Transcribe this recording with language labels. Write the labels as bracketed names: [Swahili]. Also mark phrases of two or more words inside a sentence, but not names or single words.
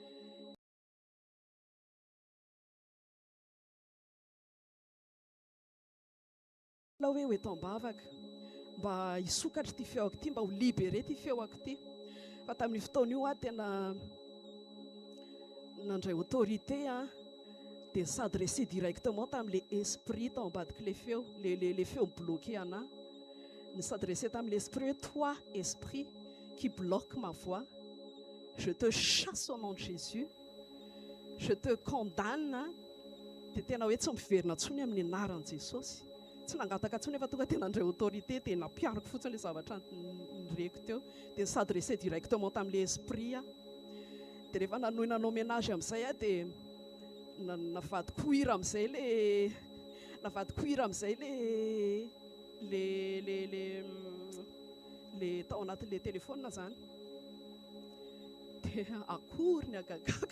[Malagasy] Hoe ho eto ambavaka mba hisokatra ty feoko ty, mba ho libéré ty feoko ty. Fa tamin'ny fotoana io tena nandray autorité dia [French] s'adresser directement [Malagasy] tamin'ilay esprit tao ambadik'ilay feo, les feo bloqué anahy. [French] Ny s'adresser tamin'ilay esprit hoe toi esprit qui bloque ma voix, je te chasse au nom de Jésus, je te condamne. [Malagasy] Dia tena hoe tsy miverina ntsony amin'ny anaran'i Jesosy. Tsy nangataka ntsony efa tonga tena andray autorité dia nampiariko fotsiny ilay zavatra nireko teo dia [French] s'adresser directement [Malagasy] tamin'ilay esprit. Dia rehefa nanao ménage amin'izay dia navadiko hira amin'izay le tao anatin'ilay téléphone zany dia akory ny agagaka.